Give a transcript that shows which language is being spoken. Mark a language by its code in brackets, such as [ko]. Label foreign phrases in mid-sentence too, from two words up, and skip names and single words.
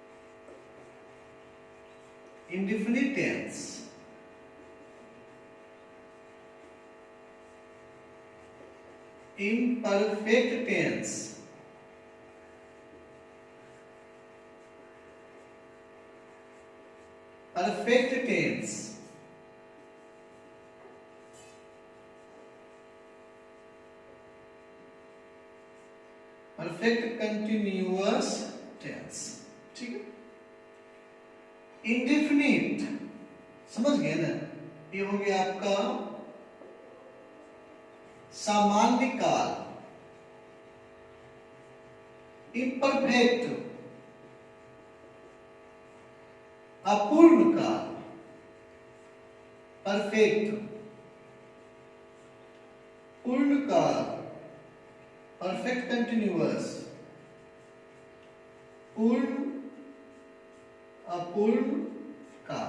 [en] indefinite tense, imperfect tense, perfect tense, perfect continuous tense, [hi] ठीक है। इंडेफिनिट समझ गए ना, ये हो गया आपका सामान्य काल। इम्परफेक्ट अपूर्ण काल, परफेक्ट पूर्ण काल, [en] perfect continuous, [hi] पूर्ण अपूर्ण काल।